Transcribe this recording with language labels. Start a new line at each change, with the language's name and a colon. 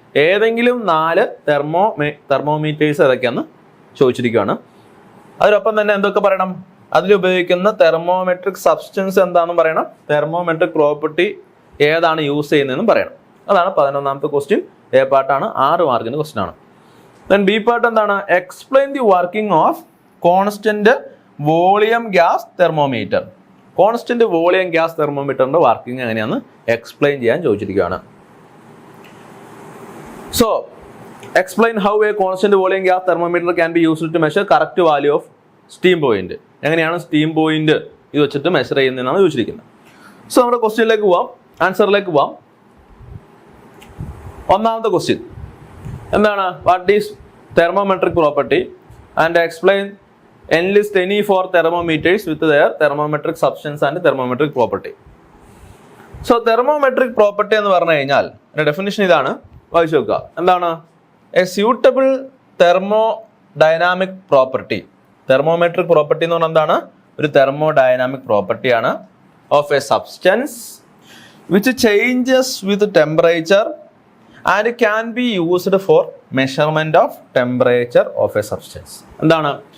Malayalam: ഏതെങ്കിലും 4 തെർമോമീറ്റേഴ്സ് ഏതൊക്കെയാണെന്ന് ചോദിച്ചിരിക്കുകയാണ്. അതിനൊപ്പം തന്നെ എന്തൊക്കെ പറയണം? അതിലുപയോഗിക്കുന്ന തെർമോമെട്രിക് സബ്സ്റ്റൻസ് എന്താണെന്ന് പറയണം, തെർമോമെട്രിക് പ്രോപ്പർട്ടി ഏതാണ് യൂസ് ചെയ്യുന്നതെന്നും പറയണം. അതാണ് 11ാമത്തെ ക്വസ്റ്റ്യൻ. എ പാർട്ടാണ്, 6 മാർക്കിന്റെ ക്വസ്റ്റ്യൻ ആണ്.
English: Then B part
Malayalam: എന്താണ്?
English: Explain the working of constant volume gas thermometer.
Malayalam: Constant volume gas thermometerന്റെ working എങ്ങനെയാണെന്ന് എക്സ്പ്ലെയിൻ ചെയ്യാൻ ചോദിച്ചിരിക്കുകയാണ്.
English: So, explain how a constant volume gas thermometer can be used to measure correct value of steam point.
Malayalam: എങ്ങനെയാണ് steam point ഇത് വെച്ചിട്ട് measure ചെയ്യുന്നതെന്നാണ് ചോദിച്ചിരിക്കുന്നത്. So നമ്മുടെ ക്വസ്റ്റ്യനിലേക്ക് പോവാം, ആൻസറിലേക്ക് പോവാം. ഒന്നാമത്തെ ക്വസ്റ്റ്യൻ എന്താണ്?
English: What is thermometric property and explain enlist any 4 thermometers with their thermometric substance and thermometric property.
Malayalam: So തെർമോമെട്രിക് property എന്ന് പറഞ്ഞു കഴിഞ്ഞാൽ ഡെഫിനിഷൻ ഇതാണ്, വായിച്ചു നോക്കുക. എന്താണ്?
English: A suitable thermodynamic property.
Malayalam: തെർമോമെട്രിക് property എന്ന് പറഞ്ഞാൽ എന്താണ്? ഒരു തെർമോ ഡൈനാമിക് പ്രോപ്പർട്ടിയാണ്
English: Of a substance which changes with temperature and can be used for measurement of temperature of a substance.
Malayalam: എന്താണ്?